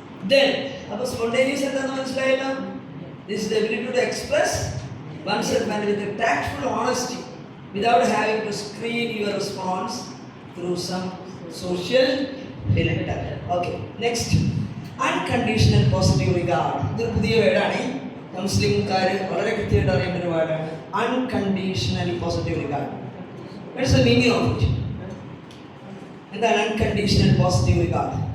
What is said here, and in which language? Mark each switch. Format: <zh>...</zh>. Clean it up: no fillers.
<ml>Then, അപ്പോൾ spontaneous എന്താണെന്ന് മനസ്സിലായല്ലോ?</ml> <en>This is the ability to express oneself and with a tactful honesty without having to screen your response through some social filter. Okay, next. Unconditional positive regard.</en> <ml>ഇതൊരു പുതിയ വേർഡാണ്. കൗൺസിലിംഗുകാർ വളരെ കൃത്യമായിട്ട് അറിയേണ്ട ഒരു വേർഡാണ്.</ml> <en>Unconditional positive regard. What is the meaning of it?</en> <ml>എന്താണ്</ml> <en>unconditional positive regard?</en>